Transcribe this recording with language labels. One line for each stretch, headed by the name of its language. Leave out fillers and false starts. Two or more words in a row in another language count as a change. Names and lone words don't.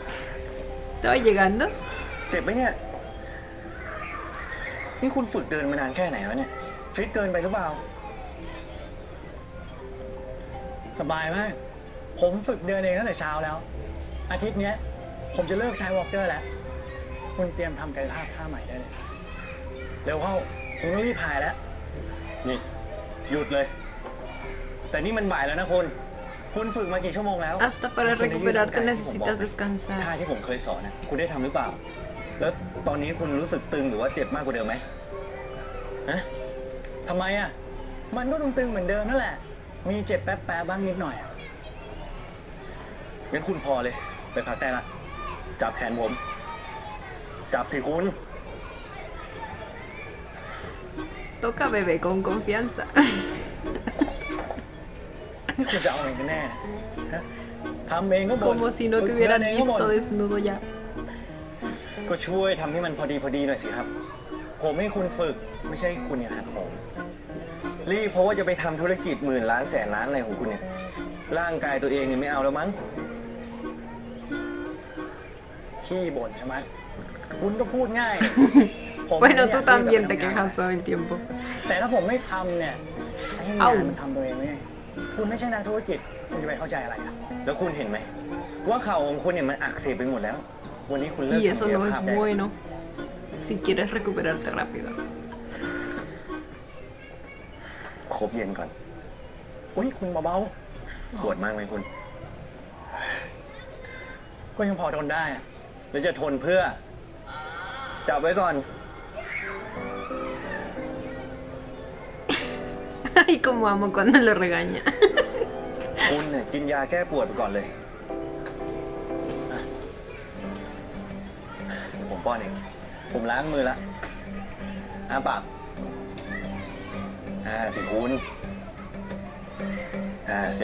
Spanish: Estaba llegando.
Thai: เจ็บไหมเนี่ย นี่คุณฝึกเดินมานานแค่ไหนแล้วเนี่ย ฟิตเกินไปหรือเปล่า สบายมาก ผมฝึกเดินเองตั้งแต่เช้าแล้ว อาทิตย์เนี้ย ผมจะเลิกใช้วอล์กเกอร์แล้ว คุณเตรียมทำกายภาพท่าใหม่ได้เลย เร็วเข้า ผมต้องรีบพายแล้ว นี่ หยุดเลย แต่นี่มันบ่ายแล้วนะคุณฝึกมากี่ชั่วโมงแล้ว
Spanish: Hasta para recuperarte necesitas descansar.
Thai: ท่าที่ผมเคยสอนนะคุณได้ทำหรือเปล่า แล้วตอนนี้คุณรู้สึกตึงหรือว่าเจ็บมากกว่าเดิมไหมฮะ ทำไมอ่ะ มันก็ตึงๆเหมือนเดิมนั่นแหละ มีเจ็บแป๊บๆบ้างนิดหน่อยอะ งั้นคุณพอเลย ไปพักได้ละ จับแขนผม จับสิคุณ
Spanish: Toca bebé con confianza.
Thai: นี่คุณจะเอาเองกันแน่ฮะทำเองก็บ่น
Spanish: Como si no te
Thai: ฝึก
Spanish: hubieran
Thai: เดินเองก็บ่
Spanish: visto
Thai: น
Spanish: desnudo ya.
Thai: ก็ช่วยทำให้มันพอดีหน่อยสิครับ ผมให้คุณฝึกไม่ใช่คุณเนี่ยหักผมรีบเพราะว่าจะไปทำธุรกิจหมื่นล้านแสนล้านอะไรของคุณเนี่ย ร่างกายตัวเองเนี่ยไม่เอาแล้วมั้ง ขี้บ่นใช่ไหมคุณก็พูดง่าย ผม
Spanish: Bueno,
Thai: ไม่
Spanish: tú
Thai: อยาก
Spanish: también
Thai: รี
Spanish: te
Thai: บกลับไปทำงาน
Spanish: quejas todo el tiempo.
Thai: แต่ถ้าผมไม่ทำเนี่ยให้งานมันทำตัวเองไม่ได้คุณไม่ใช่นักธุรกิจ คุณจะไปเข้าใจอะไรอ่ะ แล้วคุณเห็นไหมว่าเข่าของคุณเนี่ยมันอักเสบไปหมดแล้ว วันนี้คุณเลิก
Spanish: Y eso
Thai: ทำกาย
Spanish: no es
Thai: ภาพได้
Spanish: bueno si quieres recuperarte rápido.
Thai: คบเย็นก่อน อุ้ยคุณเบา ปวดมากไหมคุณ ๆก็ยังพอทนได้อะ แล้วจะทนเพื่อ จับไว้ก่อน
Spanish: Ay, como amo cuando lo regaña.
Thai: คุณเนี่ยกินยาแก้ปวดไปก่อนเลยอ่ะเดี๋ยวผมป้อนเอง ผมล้างมือละปากสิคุณสิ